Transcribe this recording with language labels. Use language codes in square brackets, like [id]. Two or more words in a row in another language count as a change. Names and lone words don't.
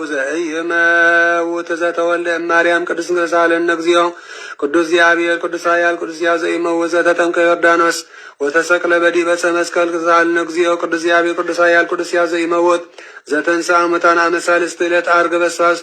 [gez] ዘኢይመውት ዘተወልደ እማርያም ቅዱስ እንግረሳለን እግዚኦ ቅዱስ እግዚአብሔር ቅዱስ ኃያል ቅዱስ ሕያው ዘኢይመውት ዘተጠምቀ ዮርዳኖስ ወተሰቅለ በዲበ ዕፀ መስቀል ክሳልን እግዚኦ ቅዱስ እግዚአብሔር ቅዱስ ኃያል ቅዱስ ሕያው ዘኢይመውት ዘተንሥአ እሙታን አመ ሣልስት ዕለት ዐርገ በሰዋስወ